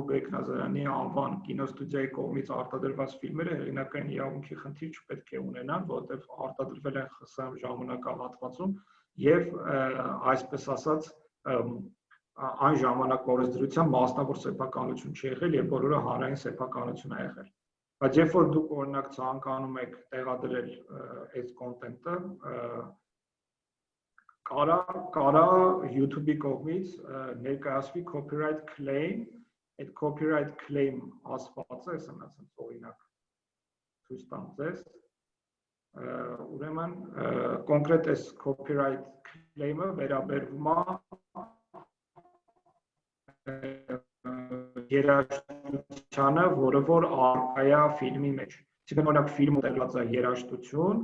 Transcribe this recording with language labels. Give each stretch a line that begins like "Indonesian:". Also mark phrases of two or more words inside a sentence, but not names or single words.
Armenian: Բեկնազարյանի անվան կինոստուդիայի կողմից արտադրված ֆիլմերը հեղինակային իրավունքի խնդիր չպետք է ունենան, որովհետև արտադրվել են ԽՍՀՄ ժամանակահատվածում եւ այսպես ասած այն ժամանակ օրենսդրության մասնավոր սեփականություն չի եղել եւ բոլորը հանրային սեփականություն է եղել։ Բայց երբ որ դուք օրինակ ցանկանում եք տեղադրել այս կոնտենտը, կարա YouTube-ի կողմից ներկայացվի
English: copyright claim,
Armenian: այդ
English: copyright claim
Armenian: ասվածը, ես ասած օրինակ ցույց տամ ձեզ, ուրեմն կոնկրետ այս
English: copyright claim-
Armenian: ը վերաբերվում է երաժշտությանը, որը որ առկա է ֆիլմի մեջ։ Այսինքն օրինակ ֆիլմը տեղած է երաժշտություն,